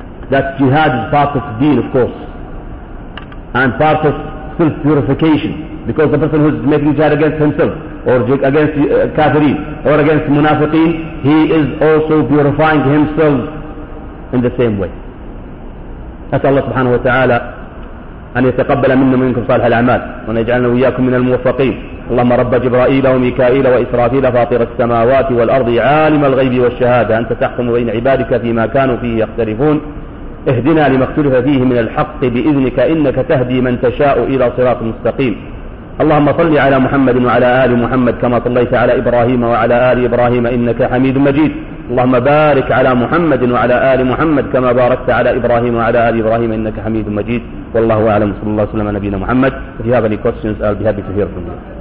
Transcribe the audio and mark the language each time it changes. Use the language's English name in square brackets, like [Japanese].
[English] That jihad is part of deen, of course. And part of self-purification. Because the person who is making jihad against himself, or against kafirin, or against munafiqeen, he is also purifying himself in the same way. [Arabic] As Allah subhanahu wa ta'ala, أن يتقبل منا منكم صالح الأعمال وأن يجعلنا وإياكم من الموفقين. اللهم رب جبرائيل وميكائيل وإسرافيل فاطر السماوات والأرض عالم الغيب والشهادة أنت تحكم بين عبادك فيما كانوا فيه يختلفون. اهدنا لما اختلف فيه من الحق بإذنك إنك تهدي من تشاء إلى صراط مستقيم. اللهم صل على محمد وعلى آل محمد كما صليت على إبراهيم وعلى آل إبراهيم إنك حميد مجيد. اللهم بارك على محمد وعلى آل محمد كما باركت على إبراهيم وعلى آل إبراهيم إنك حميد مجيد. والله أعلم، صلى الله وسلم على نبينا محمد. [English] If you have any questions I'll be happy to hear from you.